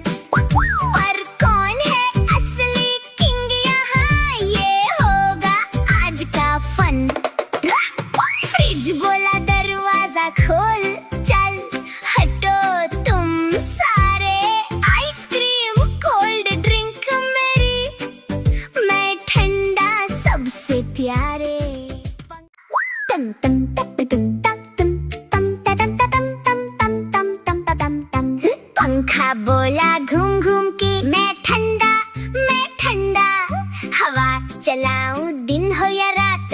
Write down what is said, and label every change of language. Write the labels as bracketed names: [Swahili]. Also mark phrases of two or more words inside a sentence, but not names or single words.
[Hindi] पर कौन है असली किंग यहाँ, ये होगा आज का फन। फ्रिज बोला दरवाजा खोल, चल हटो तुम सारे। [English] ice cream cold drink [Hindi] मेरी, मैं ठंडा सबसे प्यारे। तम तम तप तुम तम तुम तम तम तम तम तम तम तम। पंखा बोला घूम घूम के मैं ठंडा हवा चलाऊं दिन हो या रात,